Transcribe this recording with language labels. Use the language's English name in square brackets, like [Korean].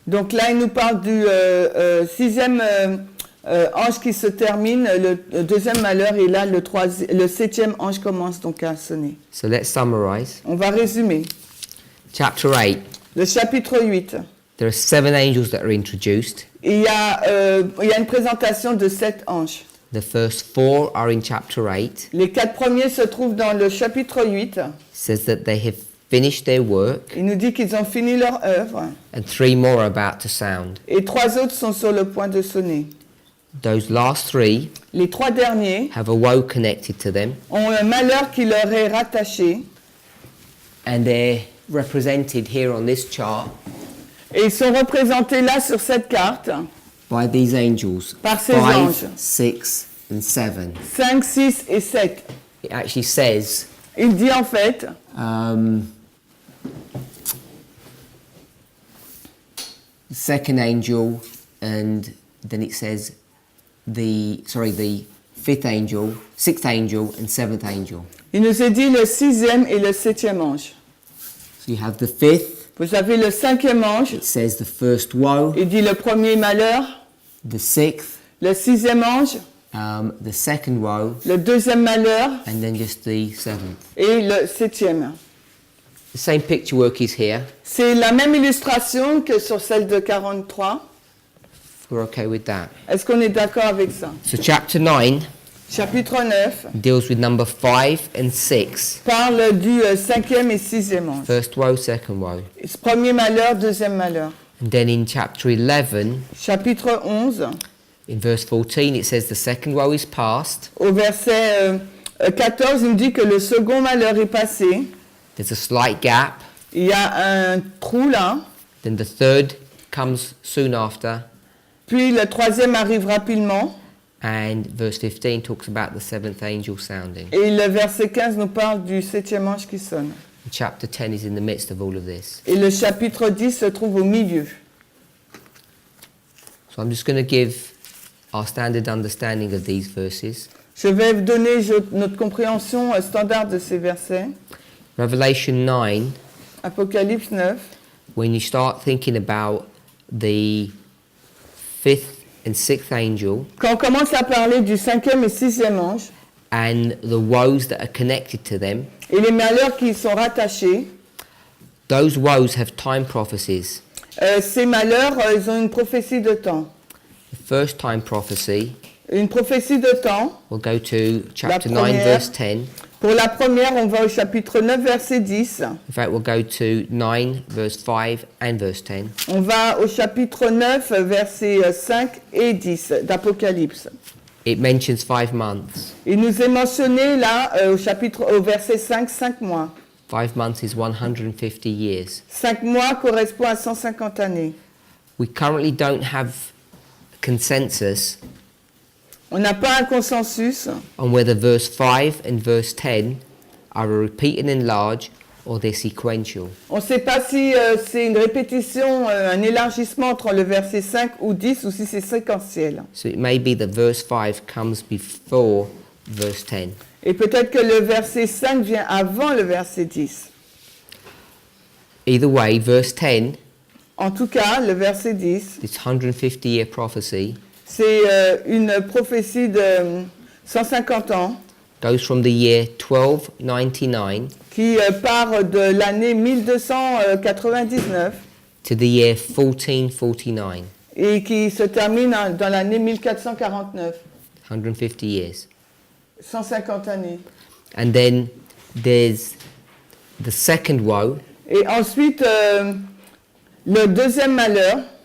[French] Donc là, il nous parle du 6e ange qui se termine, le 2e malheur, et là, le 7e ange commence donc à sonner. [English] So let's summarize. [French] On va résumer. [English] Chapter 8, [French] Le chapitre 8, [English] there are 7 angels that are introduced. [French] il y a une présentation de 7 anges. [English] The first 4 are in chapter 8. [French] Les 4 premiers se trouvent dans le chapitre 8. [English] It says that they have finished their work, [French] Il nous dit qu'ils ont fini leur œuvre. [English] and 3 more are about to sound. [French] Et 3 autres sont sur le point de sonner. [English] Those last 3 [French] Les 3 derniers [English] have a woe connected to them, [French] ont un malheur qui leur est rattaché. [English] and they're represented here on this chart [French] Et ils sont représentés là sur cette carte [English] by these angels, [French] par ces 5, anges. [English] 6, and 7. [French] 5, 6 et 7. [English] It actually says [French] Il dit en fait, [English] second angel, and then it says the 5th angel, 6th angel, and 7th angel. [French] il nous est dit le 6e et le 7e ange. [English] So you have the 5th, [French] Vous avez le 5e ange, [English] it says the first woe, [French] il dit le premier malheur. [English] the 6th, [French] Le 6e ange, [English] the second woe, [French] le 2e malheur [English] and then just the 7th. [French] et le 7e. [English] The same picture work is here. [French] C'est la même illustration que sur celle de 43. [English] We're okay with that. [French] Est-ce qu'on est d'accord avec ça? [English] So chapter 9 [French] Chapitre 9 [English] deals with number 5 and 6. [French] parle du 5e et 6e ange. [English] First woe, second woe. [French] Premier malheur, 2e malheur. [English] And then in chapter 11, [French] Chapitre 11, [English] in verse 14, it says the second woe is past. [French] au verset 14, il nous dit que le second malheur est passé. [English] There's a slight gap. [French] Il y a un trou là. [English] Then the third comes soon after. [French] Puis le 3e arrive rapidement. [English] And verse 15 talks about the 7th angel sounding. [French] Et le verset 15 nous parle du 7e ange qui sonne. [English] And chapter 10 is in the midst of all of this. [French] Et le chapitre 10 se trouve au milieu. [English] So I'm just going to give our standard understanding of these verses. [French] Je vais vous donner notre compréhension standard de ces versets. [English] Revelation 9, [French] Apocalypse 9. [English] when you start thinking about the 5th and 6th angel [French] Quand on commence à parler du 5e et 6e ange [English] and the woes that are connected to them, [French] et les malheurs qui y sont rattachés, [English] those woes have time prophecies. [French] ces malheurs, ils ont une prophétie de temps. [English] The first time prophecy, [French] Une prophétie de temps, [English] we'll go to chapter [French] La 9, première. [English] verse 10. [French] Pour la première, on va au chapitre 9, verset 10. [English] In fact, we'll go to 9, verse 5 and verse 10. [French] On va au chapitre 9, versets 5 et 10 d'Apocalypse. [English] It mentions 5 months. [French] Il nous est mentionné là, au verset 5, 5 mois. [English] 5 months is 150 years. [French] 5 mois correspond à 150 années. [English] We currently don't have consensus [French] On n'a pas un consensus [English] on whether verse 5 and verse 10 are a repeat and enlarge or they're sequential. [French] On ne sait pas si c'est une répétition, un élargissement entre le verset 5 ou 10 ou si c'est séquentiel. [English] So it may be that verse 5 comes before verse 10. [French] Et peut-être que le verset 5 vient avant le verset 10. [English] Either way, verse 10, [French] En tout cas, le verset 10, [English] this 150-year prophecy, [French] c'est une prophétie de 150 ans [English] goes from the year 1299 [French] qui part de l'année 1299 [English] to the year 1449. [French] et qui se termine dans l'année 1449. [English] 150 years. [French] 150 années. [English] And then there's the second woe, [French] Et ensuite, le deuxième malheur,